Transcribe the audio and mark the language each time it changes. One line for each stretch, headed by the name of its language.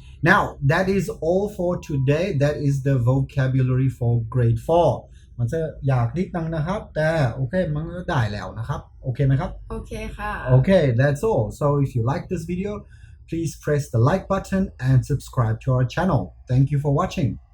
English: Now, that is all for today. That is the vocabulary for grade 4
Thai: มันจะยากนิดนึงนะครับแต่โอเคมันก็ได้แล้วนะครับโอเคไหมครับ โอเคค่ะ
English: Okay, that's all. So if you like this video, please press the like button and subscribe to our channel. Thank you for watching.